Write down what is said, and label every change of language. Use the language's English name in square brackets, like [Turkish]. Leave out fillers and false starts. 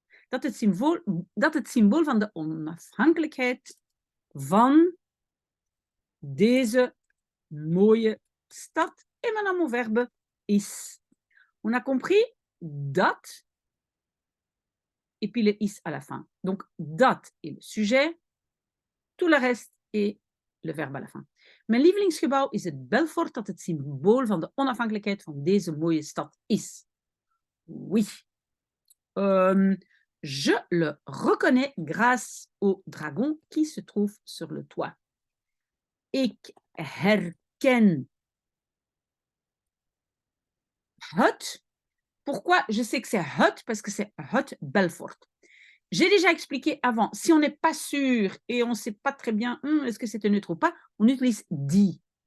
[Dutch] dat het symbool van de onafhankelijkheid van deze mooie stad, [French] et maintenant mon verbe [Dutch] is. [French] On a compris dat et puis le is à la fin. Donc, dat est le sujet, tout le reste est le verbe à la fin. [Dutch] Mijn lievelingsgebouw is het Belfort dat het symbool van de onafhankelijkheid van deze mooie stad is. [French] Oui. Je le reconnais grâce au dragon qui se trouve sur le toit. [Dutch] Ik herken het. [French] Pourquoi je sais que c'est het? Parce que c'est het Belfort. J'ai déjà expliqué avant, si on n'est pas sûr et on ne sait pas très bien est-ce que c'est un neutre ou pas, on utilise die.